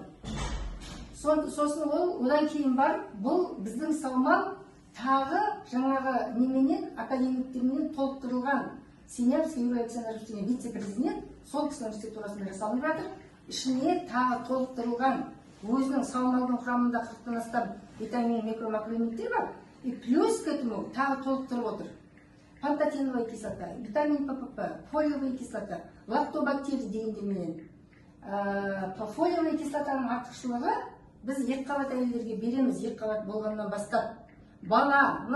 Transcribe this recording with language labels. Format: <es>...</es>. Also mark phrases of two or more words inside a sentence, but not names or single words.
<kk>Сосын одан кейін бар, бұл біздің саумал тағы жаңағы неменен, академиктермен толықтырылған Синявский Юрий Александрович деген вице-президент сол кісінің институтурасында жасалынып жатыр. Ішіне тағы толықтырылған өзінің саумалдың құрамында 40-тан астам витамин, микромакроэлементтер бар.</kk> <ru>И плюс к этому</ru> <kk>тағы толықтырып отыр.</kk> <ru>Пантотеновая кислота, витамин ППП, фолиевая кислота, лактобактерий дегендерменен. Фолиевая кислотаның</ru> <kk>артықшылығы біз екі қабат әйелдерге береміз, екі қабат болғаннан бастап. Баланың</kk>